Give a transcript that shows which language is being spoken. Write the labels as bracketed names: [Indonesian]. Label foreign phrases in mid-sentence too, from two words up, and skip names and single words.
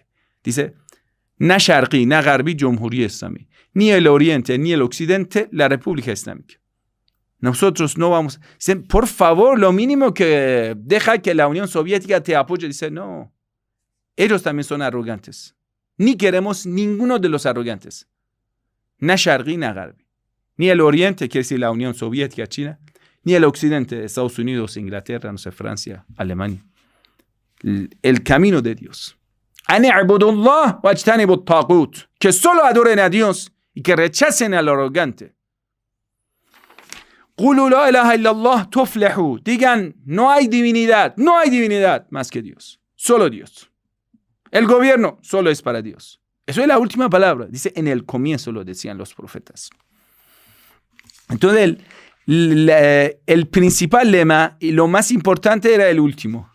[Spanish] Dice, [Persian] نه شرقی، نه غربی، جمهوری اسلامی. [Spanish] Ni el Oriente, ni el Occidente, la República Islámica. Nosotros no vamos. Dicen, por favor, lo mínimo que deja que la Unión Soviética te apoye. Dice, no. Ellos también son arrogantes. Ni queremos ninguno de los arrogantes. [Persian] نه شرقی، نه غربی. [Spanish] Ni el Oriente, quiere decir la Unión Soviética, China, ni el Occidente, Estados Unidos, Inglaterra, no sé, Francia, Alemania. El camino de Dios. [Arabic] أن اعبدوا الله واجتنبوا الطاغوت. [Spanish] Que solo adoren a Dios y que rechacen al arrogante. [Arabic] قولوا لا إله إلا الله تفلحوا. [Spanish] Digan, no hay divinidad más que Dios. Solo Dios. El gobierno solo es para Dios. Eso es la última palabra. Dice, en el comienzo lo decían los profetas. Entonces, el principal lema y lo más importante era el último.